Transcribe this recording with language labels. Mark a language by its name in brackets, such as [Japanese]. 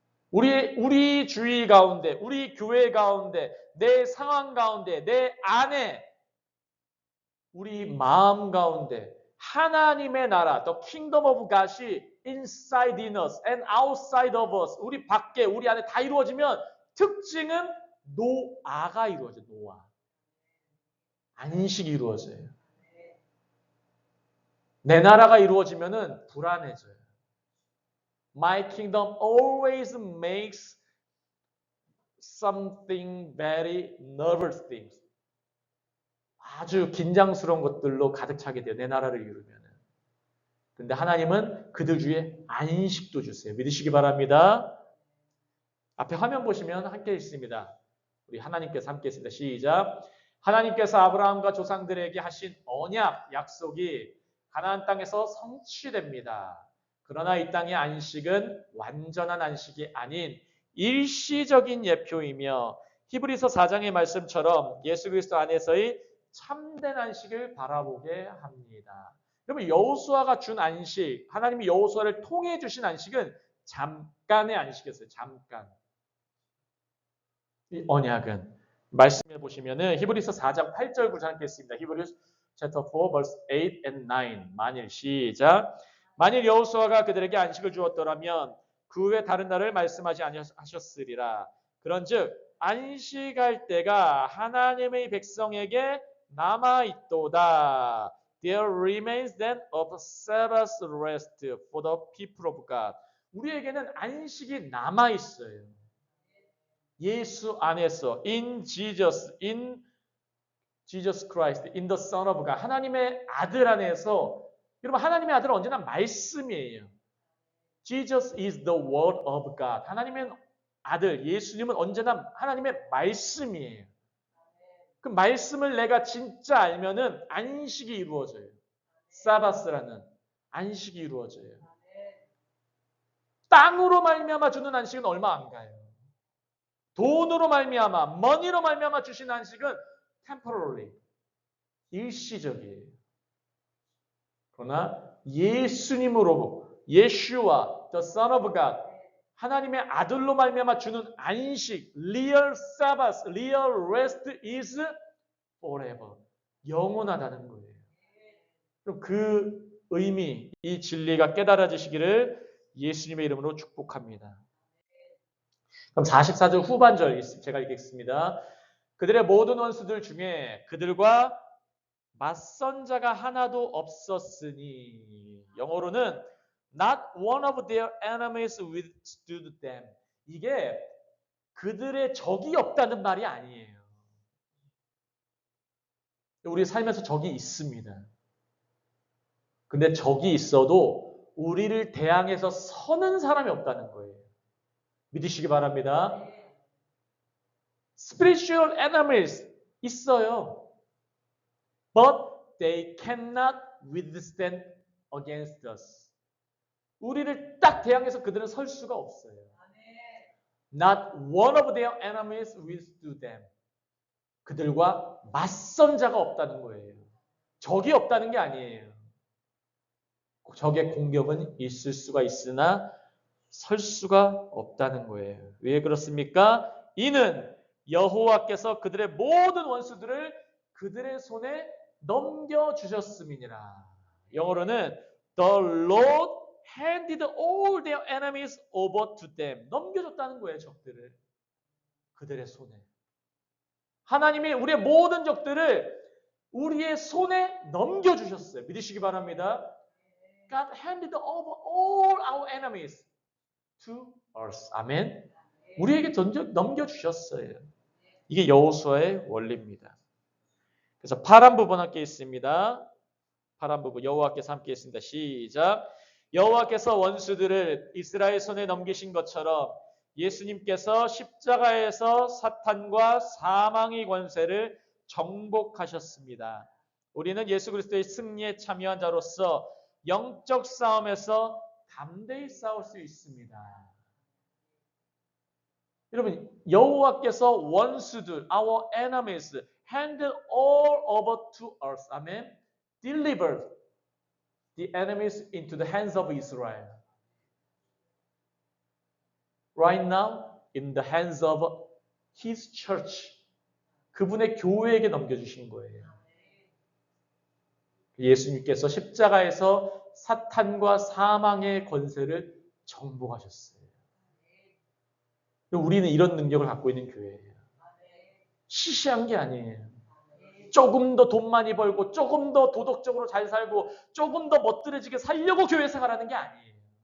[Korean] 우리 주위 가운데, 우리 교회 가운데, 내 상황 가운데, 내 안에, 우리 마음 가운데 하나님의 나라, [English] the kingdom of God [Korean] 이 [English] inside in us and outside of us, [Korean] 우리 밖에, 우리 안에 다 이루어지면 특징은 노아가 이루어져요. 노아. 안식이 이루어져요. 내 나라가 이루어지면은 불안해져요. [English] My kingdom always makes something very nervous things. [Korean] 아주 긴장스러운 것들로 가득 차게 돼요. 내 나라를 이루면은. 근데 하나님은 그들 주에 안식도 주세요. 믿으시기 바랍니다. 앞에 화면 보시면 함께 있습니다. 우리 하나님께서 함께 있습니다. 시작. 하나님께서 아브라함과 조상들에게 하신 언약, 약속이 가나안 땅에서 성취됩니다. 그러나 이 땅의 안식은 완전한 안식이 아닌 일시적인 예표이며 히브리서 4장의 말씀처럼 예수 그리스도 안에서의 참된 안식을 바라보게 합니다. 여러분 여호수아가 준 안식, 하나님이 여호수아를 통해 주신 안식은 잠깐의 안식이었어요. 잠깐. 이 언약은 말씀해 보시면은 히브리서 4장 8절 9절 함께 있습니다. [English] 히브리서 chapter 4 verse 8 and 9. [Korean] 만일 시작. 만일 여호수아가 그들에게 안식을 주었더라면 그 외 다른 날을 말씀하지 아니하셨으리라. 그런즉 안식할 때가 하나님의 백성에게 남아 있도다. [English] There remains then a Sabbath rest for the people of God. [Korean] 우리에게는 안식이 남아 있어요. 예수 안에서 [English] in Jesus Christ, in the Son of God. [Korean] 하나님의 아들 안에서 여러분 하나님의 아들은 언제나 말씀이에요. [English] Jesus is the Word of God. [Korean] 하나님의 아들 예수님은 언제나 하나님의 말씀이에요. 그 말씀을 내가 진짜 알면은 안식이 이루어져요. 사바스라는 안식이 이루어져요. 땅으로 말미암아 주는 안식은 얼마 안 가요. 돈으로 말미암아, 머니로 말미암아 주신 안식은 temporary, 일시적이에요. 그러나 예수님으로, 예슈와, [English] the Son of God, [Korean] 하나님의 아들로 말미암아 주는 안식, [English] real Sabbath, real rest is forever. [Korean] 영원하다는 거예요. 그럼 그 의미, 이 진리가 깨달아지시기를 예수님의 이름으로 축복합니다. 그럼 44절 후반절 제가 읽겠습니다. 그들의 모든 원수들 중에 그들과 맞선 자가 하나도 없었으니 영어로는 [English] not one of their enemies withstood them. [Korean] 이게 그들의 적이 없다는 말이 아니에요. 우리 살면서 적이 있습니다. 근데 적이 있어도 우리를 대항해서 서는 사람이 없다는 거예요. 믿으시기 바랍니다. [English] Spiritual enemies [Korean] 있어요. [English] But they cannot withstand against us. [Korean] 우리를 딱 대항해서 그들은 설 수가 없어요. [English] Not one of their enemies withstood them. [Korean] 그들과 맞선 자가 없다는 거예요. 적이 없다는 게 아니에요. 적의 공격은 있을 수가 있으나 설 수가 없다는 거예요. 왜 그렇습니까? 이는 여호와께서 그들의 모든 원수들을 그들의 손에 넘겨주셨음이니라. 영어로는 [English] The Lord handed all their enemies over to them. [Korean] 넘겨줬다는 거예요. 적들을. 그들의 손에. 하나님이 우리의 모든 적들을 우리의 손에 넘겨주셨어요. 믿으시기 바랍니다. [English] God handed over all our enemies to us. [Korean] 아멘. 우리에게 넘겨주셨어요. 이게 여호수아의 원리입니다. 그래서 파란 부분 함께 있습니다. 파란 부분 여호와께서 함께 있습니다. 시작. 여호와께서 원수들을 이스라엘 손에 넘기신 것처럼 예수님께서 십자가에서 사탄과 사망의 권세를 정복하셨습니다. 우리는 예수 그리스도의 승리에 참여한 자로서 영적 싸움에서 담대히 싸울 수 있습니다. 여러분, 여호와께서 원수들, [English] our enemies, handed all over to us. [Korean] 아멘. [English] Delivered the enemies into the hands of Israel. Right now, in the hands of His church. [Korean] 그분의 교회에게 넘겨주신 거예요. 예수님께서 십자가에서 사탄과 사망의 권세를 정복하셨어요. 우리는 이런 능력을 갖고 있는 교회예요. 시시한 게 아니에요. 조금 더 돈 많이 벌고 조금 더 도덕적으로 잘 살고 조금 더 멋들어지게 살려고 교회 생활하는 게 아니에요.